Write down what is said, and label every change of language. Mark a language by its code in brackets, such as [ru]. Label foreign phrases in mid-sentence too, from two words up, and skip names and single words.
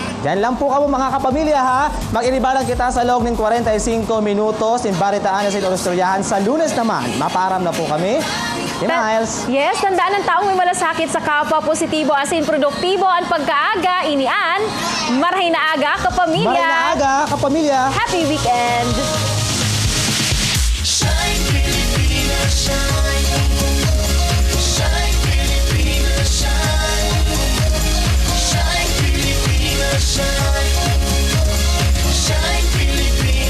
[bik] Diyan lang po kamo mga kapamilya ha. Mag-inibalang kita sa loob ng 45 minutos in Baritaan sa Oristoryahan. Sa Lunes naman, maparam na po kami. Miles. Yes, tandaan ng taong may malasakit sa kapwa, positibo asin produktibo ang pagkaaga, inian, marhay na aga kapamilya. Marhay na aga kapamilya. [en] Happy weekend. Shine, Pilipinas, shine. Shine, Pilipinas, shine. Shine, Pilipinas, shine. Shine, Pilipinas.